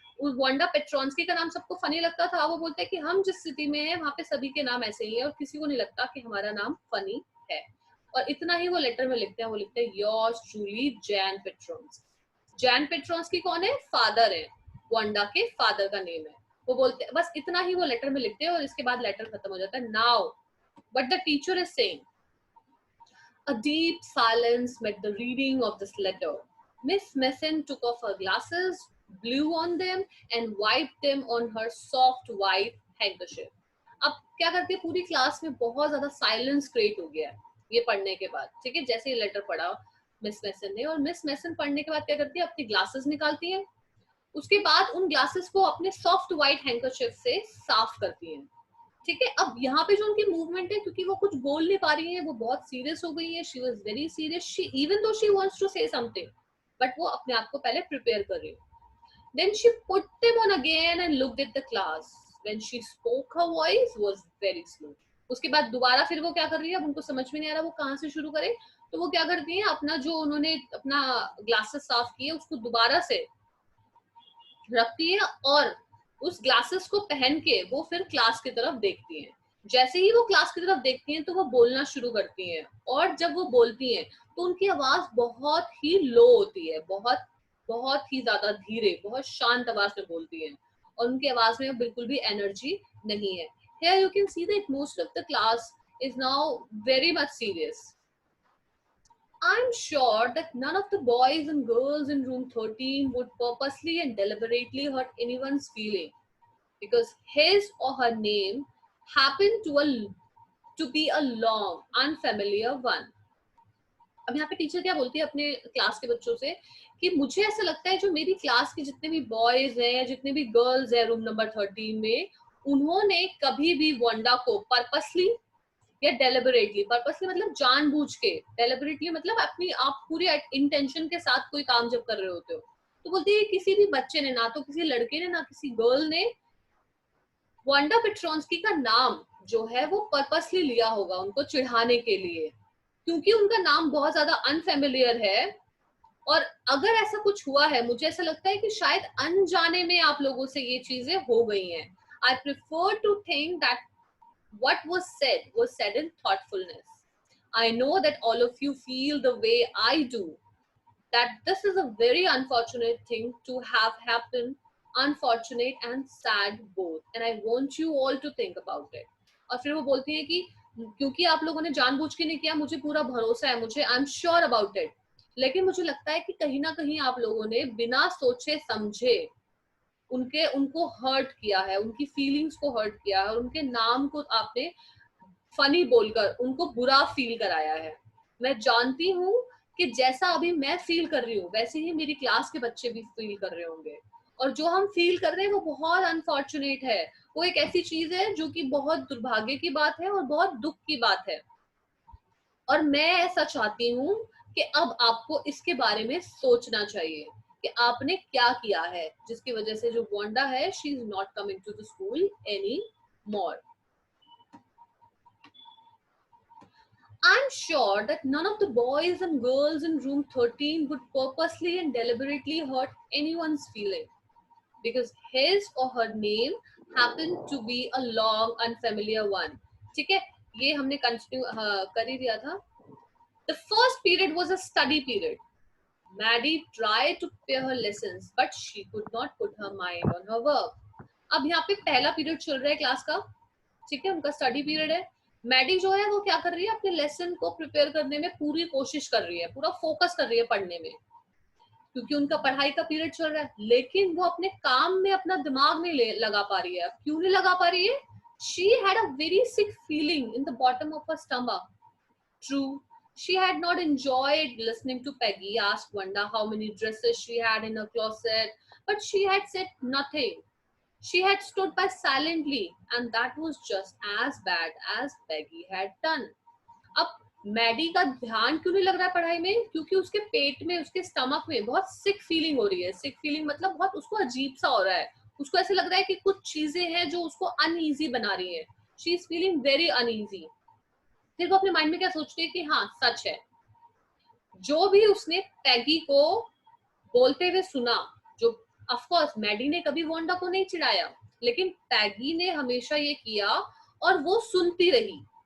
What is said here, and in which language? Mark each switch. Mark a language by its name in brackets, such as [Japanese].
[Hindi] उस Wanda Petronski का नाम सबको फनी लगता था। वो बोलते हैं कि हम जिस सिटी में हैं वहां पे सभी के नाम ऐसे ही है और किसी को नहीं लगता कि हमारा नाम फनी है। और इतना ही वो लेटर में लिखते हैं, वो लिखते हैं yours truly Jain Petronski. Jain Petronski कौन है? फादर है, वांडा के फादर का नेम है। वो बोलते हैं, बस इतना ही वो लेटर में लिखते हैं और इसके बाद लेटर खत्म हो जाता है। [English] Now but the teacher is saying, a deep silence met the reading of this letter. Miss Messon took off her glasses, blew on them, and wiped them on her soft white handkerchief. [Hindi] अब क्या करती है, पूरी class में बहुत ज्यादा silence create हो गया ये पढ़ने के बाद। ठीक है, जैसे ये लेटर पढ़ा मिस मेसन ने, और मिस मेसन पढ़ने के बाद क्या करती है, अपनी ग्लासेस निकालती है, उसके बाद उन ग्लासेस को अपने सॉफ्ट व्हाइट हैंकरचिफ से साफ करती है। ठीक है, अब यहाँ पे जो उनकी मूवमेंट है, क्योंकि वो कुछ बोल नहीं पा रही है, वो बहुत सीरियस हो गई है, [English] she was very serious, she even though she wants to say something, [Hindi] बट वो अपने आप को पहले प्रिपेयर कर रही है। [English] Then she put them on again and looked at the class. When she spoke her voice was very slow. [Hindi] उसके बाद दोबारा फिर वो क्या कर रही है, अब उनको समझ में नहीं आ रहा वो कहाँ से शुरू करे, तो वो क्या करती है, अपना जो उन्होंने अपना ग्लासेस साफ किए उसको दोबारा से रखती है, और उस ग्लासेस को पहन के वो फिर क्लास की तरफ देखती हैं। जैसे ही वो क्लास की तरफ देखती हैं तो वो बोलना शुरू करती हैं, और जब वो बोलती हैं तो उनकी आवाज बहुत ही लो होती है, बहुत बहुत ही ज्यादा धीरे, बहुत शांत आवाज में बोलती हैं, और उनकी आवाज में बिल्कुल भी एनर्जी नहीं है। [English] Here you can see that most of the class is now very much serious. I'm sure that none of the boys and girls in room 13 would purposely and deliberately hurt anyone's feeling. because his or her name happened to be a long unfamiliar one. [Hindi] अब यहाँ पे teacher क्या बोलती है अपने class के बच्चों से कि मुझे ऐसा लगता है जो मेरी क्लास के जितने भी बॉयज हैं, जितने भी गर्ल्स हैं रूम नंबर 13 में, उन्होंने कभी भी वांडा को पर्पसली या डेलिबरेटली, पर्पसली मतलब जानबूझ के, डेलिबरेटली मतलब अपनी आप पूरे इंटेंशन के साथ कोई काम जब कर रहे होते हो, तो बोलती है किसी भी बच्चे ने, ना तो किसी लड़के ने ना किसी गर्ल ने वांडा पेट्रोन्स्की का नाम जो है वो पर्पसली लिया होगा उनको चिढ़ाने के लिए, क्योंकि उनका नाम बहुत ज्यादा अनफेमिलियर है। और अगर ऐसा कुछ हुआ है, मुझे ऐसा लगता है कि शायद अनजाने में आप लोगों से ये चीजें हो गई हैं। [English] I prefer to think that what was said in thoughtfulness. I know that all of you feel the way I do, that this is a very unfortunate thing to have happened, unfortunate and sad both, and I want you all to think about it. [Hindi] और फिर वो बोलती है कि क्योंकि आप लोगों ने जानबूझ के नहीं किया, मुझे पूरा भरोसा है, मुझे [English] I am sure about it, [Hindi] लेकिन मुझे लगता है कि कहीं ना कहीं आप लोगों ने बिना सोचे समझे उनको हर्ट किया है, उनकी फीलिंग्स को हर्ट किया है, और उनके नाम को आपने फनी बोलकर उनको बुरा फील कराया है। मैं जानती हूँ कि जैसा अभी मैं फील कर रही हूँ वैसे ही मेरी क्लास के बच्चे भी फील कर रहे होंगे, और जो हम फील कर रहे हैं वो बहुत अनफॉर्चुनेट है, वो एक ऐसी चीज है जो कि बहुत दुर्भाग्य की बात है और बहुत दुख की बात है। और मैं ऐसा चाहती हूँ कि अब आपको इसके बारे में सोचना चाहिए कि आपने क्या किया है जिसकी वजह से जो वांडा है, [English] She is not coming to the school any more. I'm sure that none of the boys and girls in room 13 would purposely and deliberately hurt anyone's feeling, because his or her name happened to be a long unfamiliar one. [Hindi] ठीक है, ये हमने continue कर ही दिया था। [English] The first period was a study period. Maddie tried to prepare her lessons, but she could not put her mind on her work. [Hindi] अब यहाँ पे पहला पीरियड चल रहा है क्लास का, ठीक है, उनका स्टडी पीरियड है। मैडी जो है वो क्या कर रही है, अपने लेसन को प्रिपेयर करने में पूरी कोशिश कर रही है, पूरा फोकस कर रही है पढ़ने में, क्योंकि उनका पढ़ाई का पीरियड चल रहा है, लेकिन वो अपने काम में अपना दिमाग नहीं लगा पा रही है। अब क्यों नहीं लगा पा रही है? [English] She had a very sick feeling in the bottom of her stomach. True, she had not enjoyed listening to Peggy ask Wanda how many dresses she had in her closet, but she had said nothing. She had stood by silently, and that was just as bad as Peggy had done. [Hindi] अब Maddie का ध्यान क्यों नहीं लग रहा है पढ़ाई में? क्योंकि उसके पेट में, उसके स्टमक में बहुत सिक फीलिंग हो रही है। सिक फीलिंग मतलब बहुत उसको अजीब सा हो रहा है, उसको ऐसे लग रहा है कि कुछ चीजें हैं जो उसको अनईजी बना रही है। [English] She is feeling very uneasy. [Hindi] फिर वो अपने माइंड में क्या सोचती है कि हाँ सच है, जो भी उसने पैगी को बोलते हुए सुना, जो ऑफ कोर्स मैडी ने कभी वांडा को नहीं चिढ़ाया, लेकिन पैगी ने हमेशा ये किया और वो सुनती रही।